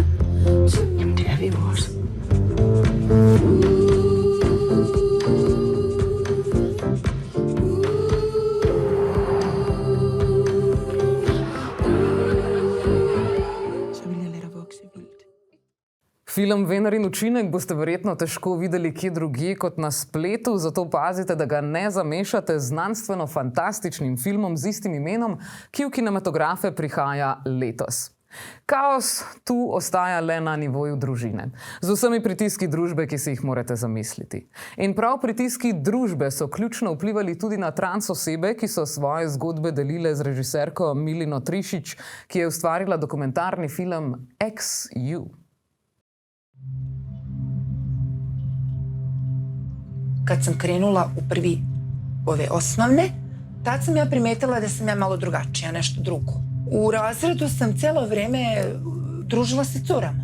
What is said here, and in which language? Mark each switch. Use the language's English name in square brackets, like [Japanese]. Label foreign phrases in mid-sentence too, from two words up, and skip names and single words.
[Danish] Jamen, det er vi jo også. Så vil jeg lade dig vokse vildt. [Slovenian] Film Vener in učinek boste verjetno težko videli kje drugje kot na spletu, zato pazite, da ga ne zamešate z znanstveno-fantastičnim filmom z istim imenom, ki v kinematografe prihaja letos. Kaos tu ostaja le na nivoju družine, z vsemi pritiski družbe, ki si jih morate zamisliti. In prav pritiski družbe so ključno vplivali tudi na trans osebe, ki so svoje zgodbe delile z režiserko Milino Trišić, ki je ustvarila dokumentarni film Ex-You. [Serbian] Kad sam krenula u prvi ove osnovne, tad sam ja primetila da sam ja malo drugačija, nešto drugo. U razredu sam celo vreme družila se curama.